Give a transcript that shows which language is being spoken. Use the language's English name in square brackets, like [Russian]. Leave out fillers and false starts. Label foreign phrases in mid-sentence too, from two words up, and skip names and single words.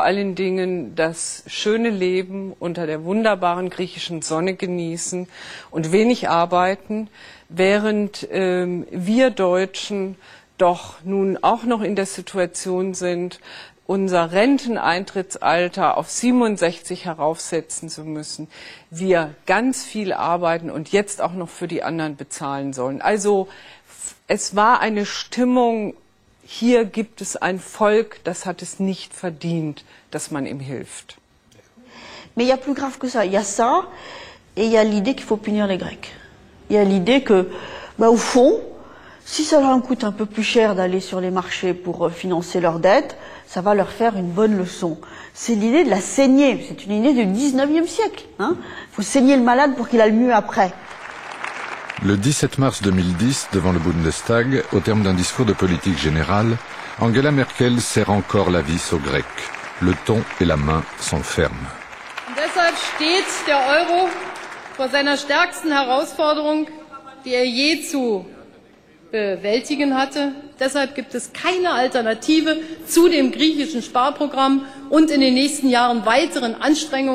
[German] allen Dingen das schöne Leben unter der wunderbaren griechischen Sonne genießen und wenig arbeiten, während wir Deutschen doch nun auch noch in der Situation sind, unser Renteneintrittsalter auf 67 heraufsetzen zu müssen, wir ganz viel arbeiten und jetzt auch noch für die anderen bezahlen sollen. Also es war eine Stimmung, hier gibt es ein Volk, das hat es nicht verdient, dass man ihm hilft. [French] Mais il y a plus grave que ça. Il y a ça et il y a l'idée qu'il faut punir les Grecs. Il y a l'idée que, au fond, si ça leur coûte un peu plus cher d'aller sur les marchés pour financer leurs dettes, ça va leur faire une bonne leçon. C'est l'idée de la saignée. C'est une idée du 19e siècle. Il faut saigner le malade pour qu'il aille mieux après. Le 17 mars 2010, devant le Bundestag, au terme d'un discours de politique générale, Angela Merkel serre encore la vis aux Grecs. Le ton et la main sont fermes. [German] Und deshalb steht der Euro vor seiner stärksten Herausforderung, die je zu bewältigen hatte. Deshalb gibt es keine Alternative zu dem griechischen Sparprogramm und in den nächsten Jahren weiteren Anstrengungen.